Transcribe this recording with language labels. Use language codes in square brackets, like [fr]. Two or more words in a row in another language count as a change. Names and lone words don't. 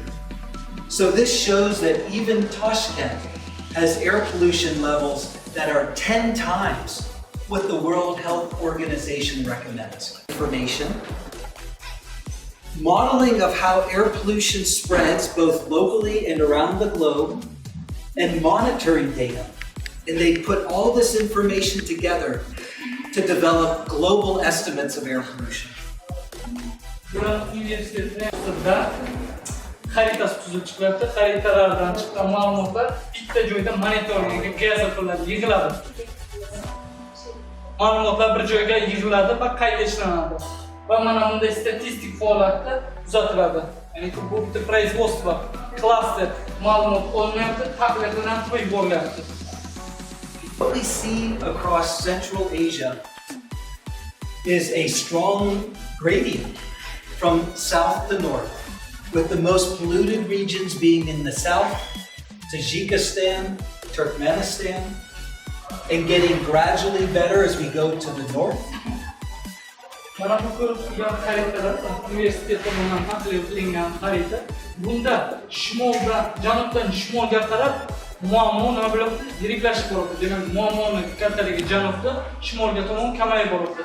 [en] So this shows that even Toshkent has air pollution levels that are 10 times what the World Health Organization recommends. Information. modeling of how air pollution spreads both locally and around the globe, and monitoring data. And they put all this information together to develop global estimates of air pollution. [uz] Buran universitetida xaritasi tuzib chiqiladi. Xaritalardan chiqqan ma'lumotlar bitta joyda monitoringga qilinadi, yig'iladi. Ma'lumotlar bir joyga yig'iladi va qayta ishlanadi. Va mana bunday statistik holatda kuzatiladi. Ya'ni bu bitta производство, klaster ma'lumot olinayapti, tahlillanib qo'yib borilyapti. [en] What we see across Central Asia is a strong gradient from south to north, with the most polluted regions being in the south, Tajikistan, Turkmenistan, and getting gradually better as we go to the north. [uz] Mana bu ko'rib turgan xaritalar universitet tomonidan tahlil qilingan xarita. Bunda shimoldan, janubdan shimolga qarab muammo nima bo'lyapti? Yiriklashib boryapti. Demak, muammoni kattaligi janubda, shimolga tomon kamayib boryapti.